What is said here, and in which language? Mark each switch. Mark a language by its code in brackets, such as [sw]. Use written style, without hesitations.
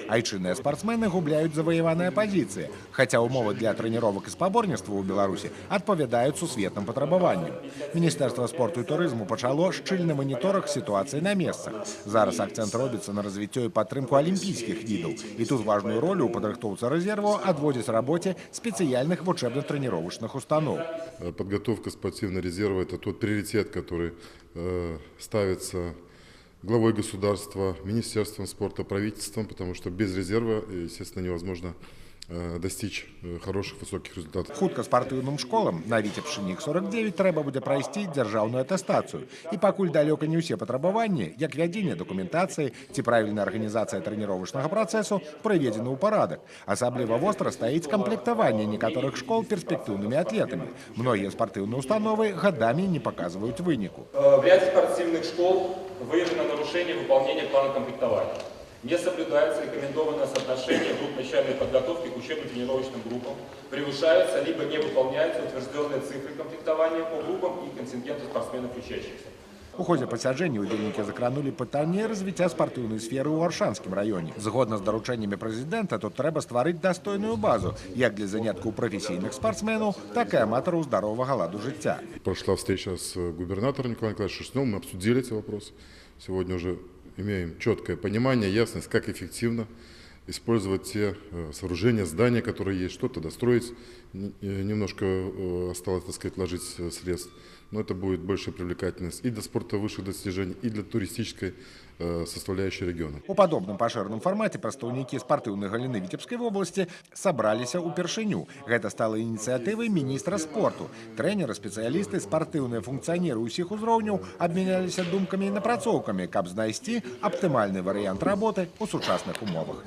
[be] Айчынныя спартсмены губляюць заваяваныя пазіцыі, хаця умовы для трэніровак і спаборніцтва ў Беларусі адпавядаюць сусветным патрабаванням. Міністэрства спорту і турызму пачало шчыльны манітораг сітуацыі на месцах. Зараз акцэнт робіцца на развіццё і падтрымку алімпійскіх відаў. І тут важную ролю ў падрыхтоўцы рэзерву адводзяць рабоце спецыяльных вучэбна-тренировочных установ. [ru] Подготовка спортивного резерва – это тот приоритет, который ставится главой государства, Министерством спорта, правительством, потому что без резерва, естественно, невозможно достичь хороших высоких результатов. [be] Хутка спартыўным школам на Віцебшчыне іх 49 трэба будзе прайсці дзяржаўную атэстацыю. І пакуль далёка не ўсе патрабаванні, як вядзенне дакументацыі ці правільная арганізацыя трэніровачнага працэсу, прыведзены ў парадак. Асабліва востра стаіць камплектаванне некаторых школ перспектыўнымі атлетамі. Многія спартыўныя установы гадамі не паказваюць выніку. [ru] В ряде спортивных школ выявлено нарушение выполнения плана комплектования. Не соблюдается рекомендованное соотношение групп начальной подготовки к учебно-тренировочным группам, превышаются либо не выполняются утвержденные цифры комплектования по группам и контингенту спортсменов учащихся. [be] У ходзе пасяджэння ўдзельнікі закранулі пытанне развіцця спартыўнай сферы ў Аршанскім раёне. Згодна з даручэннямі прэзідэнта, тут трэба стварыць дастойную базу як для заняткаў прафесійных спортсменаў, так і аматараў здаровага ладу жыцця. [ru] Прошла встреча с губернатором Николаем Николаевичем Шерстневым, мы обсудили эти вопросы. Сегодня уже имеем четкое понимание, ясность, как эффективно использовать те сооружения, здания, которые есть, что-то достроить. Немножко осталось, так сказать, вложить средств. Но это будет большая привлекательность и для спорта высших достижений, и для туристической составляющей региона. [be] У падобным пашыраным фармаце прадстаўнікі спартыўнай галіны Віцебскай вобласці сабраліся ўпершыню. Гэта стала ініцыятывай міністра спорту. Трэнеры, спецыялісты, спартыўныя функцыянеры ўсіх узроўняў абмяняліся думкамі і напрацоўкамі, каб знайсці аптымальны варыянт работы ў сучасных умовах.